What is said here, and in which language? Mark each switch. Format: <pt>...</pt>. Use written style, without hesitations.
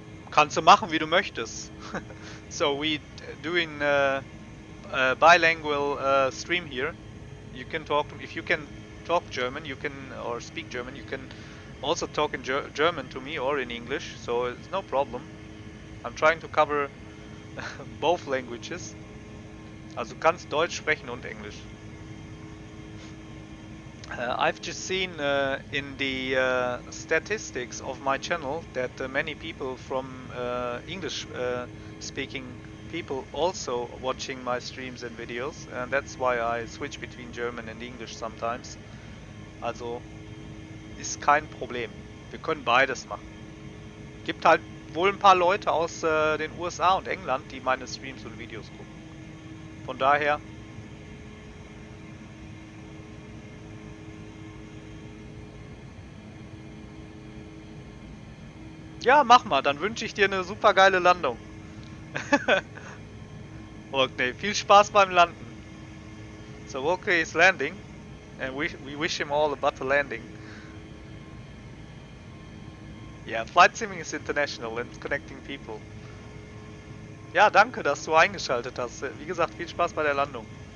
<de>Kannst du machen, wie du möchtest.</de> <en>So we doing bilingual stream here. You can talk, if you can talk German, you can, or speak German, you can also talk in German to me or in English, so it's no problem. I'm trying to cover both languages.</en> <de>Also du kannst Deutsch sprechen und Englisch.</de> <en>I've just seen in the statistics of my channel that many people from English speaking people also watching my streams and videos, and that's why I switch between German and English sometimes.</en> <de>Also ist kein Problem. Wir können beides machen. Gibt halt wohl ein paar Leute aus den USA und England, die meine Streams und Videos gucken. Von daher ja, mach mal, dann wünsche ich dir eine super geile Landung. Okay, viel Spaß beim Landen.</de> <en>So okay is landing and we wish him all a better landing. Yeah, flight simming is international and connecting people.</en> <de>Ja, danke, dass du eingeschaltet hast. Wie gesagt, viel Spaß bei der Landung.</de>